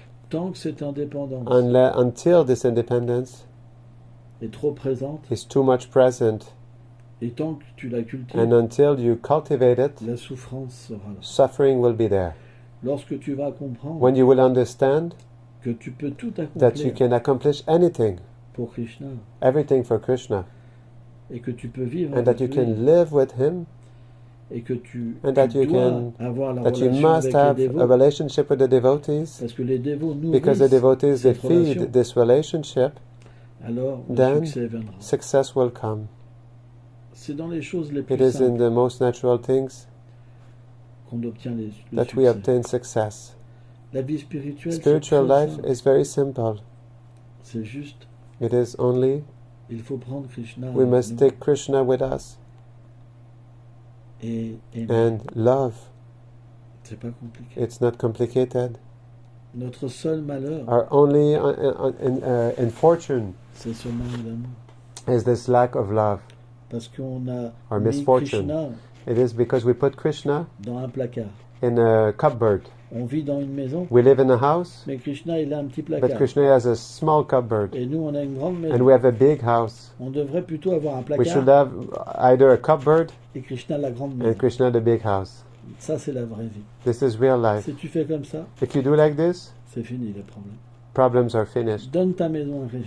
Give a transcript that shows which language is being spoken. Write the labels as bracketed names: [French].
[French] Tant que cette indépendance [English] Until this independence [French] est trop présente, [English] is too much present, [French] et tant que tu la cultives, [English] and until you cultivate it, [French] la souffrance sera là. [English] suffering will be there. [French] Lorsque tu vas comprendre [English] When you will understand [French] que tu peux tout [English] that you [French] accomplir [English] can accomplish anything, [French] pour Krishna, [English] everything for Krishna, [French] et que tu peux vivre [English] and that [French] avec [English] you [French] lui, [English] can live with Him, [French] et que tu [English] and that you [French] dois [English] can, [French] avoir la [English] that you [French] relation [English] must [French] avec [English] have [French] les [English] a [French] dévots, [English] relationship with the devotees, [French] parce que les dévots [English] because the [French] nourrissent [English] devotees, they [French] cette relation, [English] feed this relationship, [French] alors le [English] then [French] succès viendra. [English] success will come. [French] C'est dans les choses les plus [English] It is in [French] simples [English] the most natural things [French] qu'on obtient le [English] that we [French] succès. [English] obtain success. [French] La vie spirituelle, c'est [English] Spiritual [French] très [English] life [French] simple. [English] is very simple. [French] C'est juste, [English] It is only [French] il faut prendre Krishna [English] we [French] avec [English] must [French] nous [English] take Krishna with us [French] et aimer. [English] and love. [French] C'est pas compliqué. [English] It's not complicated. [French] Notre seul malheur, [English] Our only in fortune [French] c'est ce manque d'amour. [English] is this lack of love. [French] Parce qu'on a [English] Our [French] mis [English] misfortune. [French] Krishna [English] It is because we put Krishna [French] dans un placard. [English] in a cupboard. [French] On vit dans une maison, [English] We live in a house, [French] mais Krishna, il a un petit [English] but [French] placard. [English] Krishna has a small cupboard, [French] Et nous, on a une grande maison. [English] and we have a big house. [French] On devrait plutôt avoir un [English] We should [French] placard [English] have either a cupboard [French] et Krishna, la grande [English] and [French] maison. [English] Krishna the big house. [French] Ça, c'est la vraie vie. [English] This is real life. [French] Si tu fais comme ça, [English] If you do like this, [French] c'est fini les problèmes. [English] problems are finished. [French] Donne ta maison à Krishna.